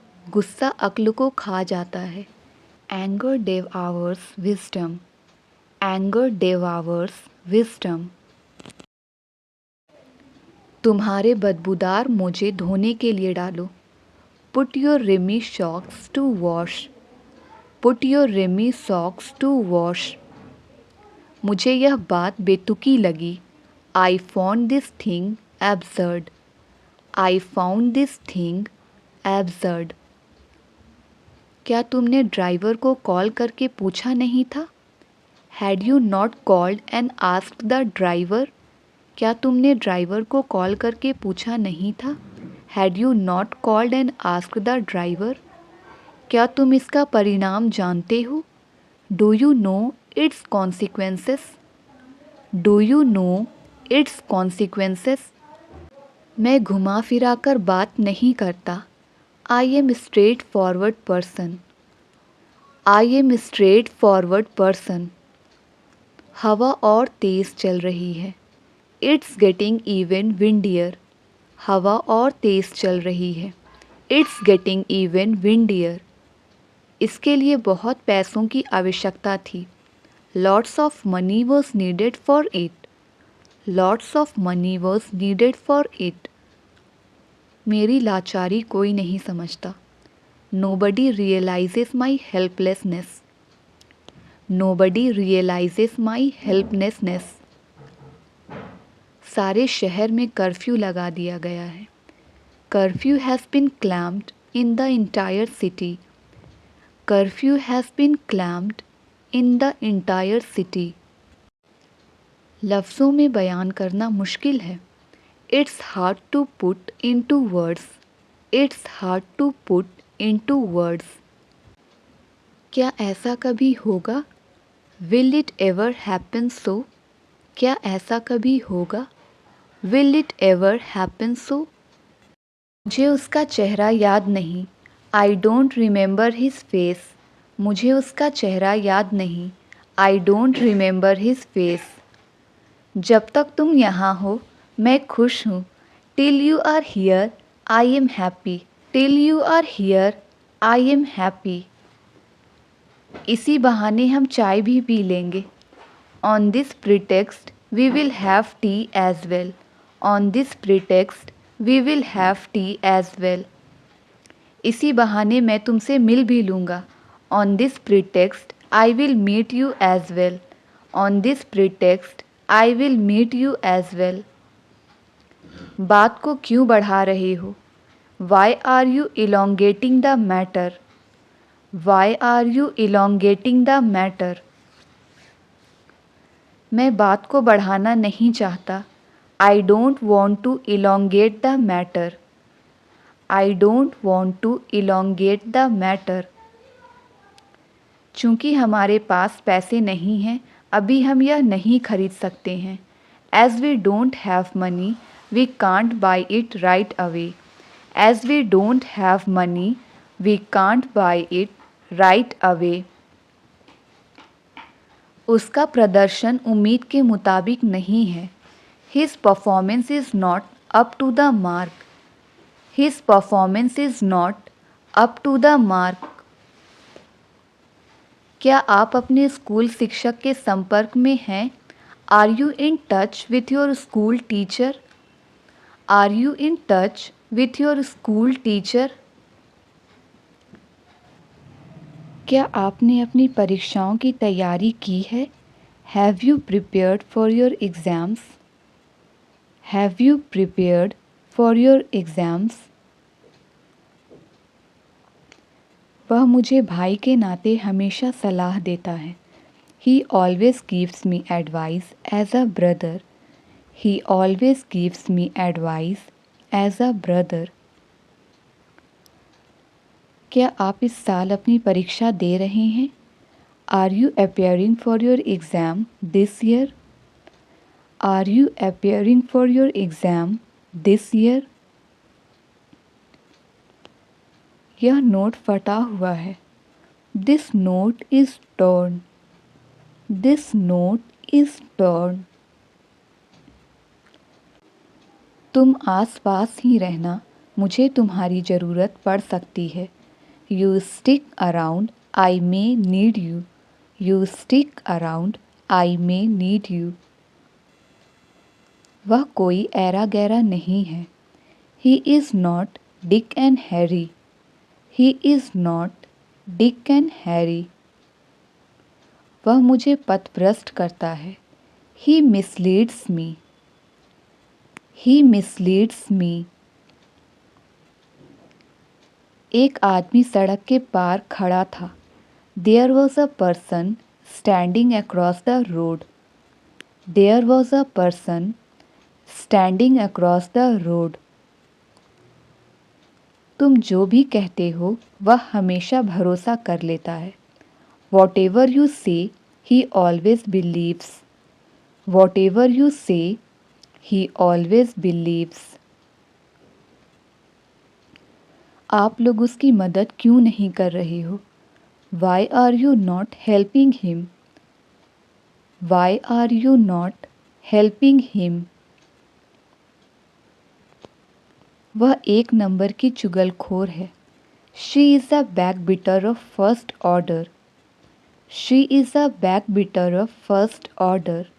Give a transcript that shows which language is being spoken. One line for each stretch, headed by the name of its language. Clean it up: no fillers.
Hindi: गुस्सा अक्ल को खा जाता है।
English: Anger devours wisdom. Anger devours wisdom.
Hindi: तुम्हारे बदबूदार मोजे धोने के लिए डालो।
English: Put your rummy socks to wash. Put your rummy socks to wash.
Hindi: मुझे यह बात बेतुकी लगी।
English: I found this thing absurd. I found this thing absurd.
Hindi: क्या तुमने ड्राइवर को कॉल करके पूछा नहीं था?
English: Had you not called and asked the driver?
Hindi: क्या तुमने ड्राइवर को कॉल करके पूछा नहीं था?
English: Had you not called and asked the driver?
Hindi: क्या तुम इसका परिणाम जानते हो?
English: Do you know its consequences? Do you know its consequences?
Hindi: मैं घुमा फिरा कर बात नहीं करता.
English: I am a straightforward person. I am a straightforward person.
Hindi: हवा और तेज़ चल रही है.
English: It's getting even windier.
Hindi: हवा और तेज़ चल रही है.
English: It's getting even windier.
Hindi: इसके लिए बहुत पैसों की आवश्यकता थी.
English: Lots of money was needed for it. Lots of money was needed for it.
Hindi: मेरी लाचारी कोई नहीं समझता.
English: Nobody realizes my helplessness. Nobody realizes my helplessness.
Hindi: सारे शहर में कर्फ्यू लगा दिया गया है.
English: Curfew has been clamped in the entire city. Curfew has been clamped in the entire city.
Hindi: लफ्ज़ों में बयान करना मुश्किल है.
English: It's hard to put into words. It's hard to put into words.
Hindi: क्या ऐसा कभी होगा?
English: Will it ever happen so?
Hindi: क्या ऐसा कभी होगा?
English: Will it ever happen so?
Hindi: मुझे उसका चेहरा याद नहीं.
English: I don't remember his face.
Hindi: मुझे उसका चेहरा याद नहीं.
English: I don't remember his face.
Hindi: जब तक तुम यहाँ हो मैं खुश हूँ.
English: Till you are here, I am happy. Till you are here, I am happy.
Hindi: इसी बहाने हम चाय भी पी लेंगे.
English: On this pretext, we will have tea as well. On this pretext, we will have tea as well.
Hindi: इसी बहाने मैं तुमसे मिल भी लूँगा.
English: On this pretext, I will meet you as well. On this pretext, I will meet you as well.
Hindi: बात को क्यों बढ़ा रहे हो?
English: Why are you elongating the matter? Why are you elongating the matter?
Hindi: मैं बात को बढ़ाना नहीं चाहता.
English: I don't want to elongate the matter. I don't want to elongate the matter.
Hindi: चूँकि हमारे पास पैसे नहीं हैं, अभी हम यह नहीं खरीद सकते हैं.
English: As we don't have money, we can't buy it right away. As we don't have money, we can't buy it right away.
Hindi: उसका प्रदर्शन उम्मीद के मुताबिक नहीं है.
English: His performance is not up to the mark. His performance is not up to the mark.
Hindi: क्या आप अपने स्कूल शिक्षक के संपर्क में हैं?
English: Are you in touch with your school teacher? Are you in touch with your school teacher?
Hindi: क्या आपने अपनी परीक्षाओं की तैयारी की है?
English: Have you prepared for your exams? Have you prepared for your exams?
Hindi: वह मुझे भाई के नाते हमेशा सलाह देता है.
English: He always gives me advice as a brother. He always gives me advice as a brother.
Hindi: क्या आप इस साल अपनी परीक्षा दे रहे हैं?
English: Are you appearing for your exam this year? Are you appearing for your exam this year?
Hindi: यह note फटा हुआ है.
English: This note is torn. This note is torn.
Hindi: तुम आस-पास ही रहना, मुझे तुम्हारी ज़रूरत पड़ सकती है.
English: You stick around, I may need you. You stick around, I may need you.
Hindi: वह कोई ऐरा गैरा नहीं है.
English: He is not Dick and Harry. He is not Dick and Harry.
Hindi: वह मुझे पथभ्रष्ट करता है.
English: He misleads me. He misleads me.
Hindi: एक आदमी सड़क के पार खड़ा था.
English: There was a person standing across the road. There was a person standing across the road.
Hindi: तुम जो भी कहते हो वह हमेशा भरोसा कर लेता है.
English: Whatever you say, He always believes. Whatever you say, he always believes.
Hindi: आप लोग उसकी मदद क्यों नहीं कर रहे हो?
English: Why are you not helping him? Why are you not helping him?
Hindi: वह एक नंबर की चुगलखोर है.
English: She is a backbiter of first order. She is a backbiter of first order.